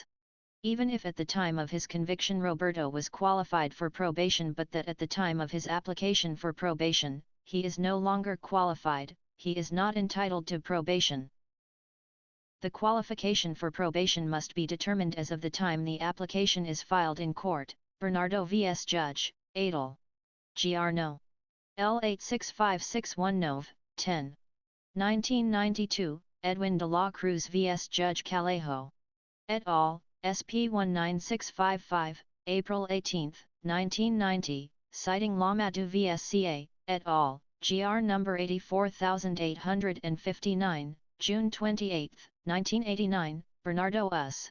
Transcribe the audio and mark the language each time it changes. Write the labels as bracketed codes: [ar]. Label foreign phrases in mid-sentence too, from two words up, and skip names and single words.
[en] Even if at the time of his conviction Roberto was qualified for probation but that at the time of his application for probation, he is no longer qualified, he is not entitled to probation. The qualification for probation must be determined as of the time the application is filed in court. Bernardo vs. Judge, Adel. Gr. No. L865619 Nov. 10. 1992, Edwin de la Cruz vs. Judge Callejo. Et al., SP 19655, April 18, 1990, citing Lamadou vs. CA, et al., GR number 84859, June 28, 1989, Bernardo Us.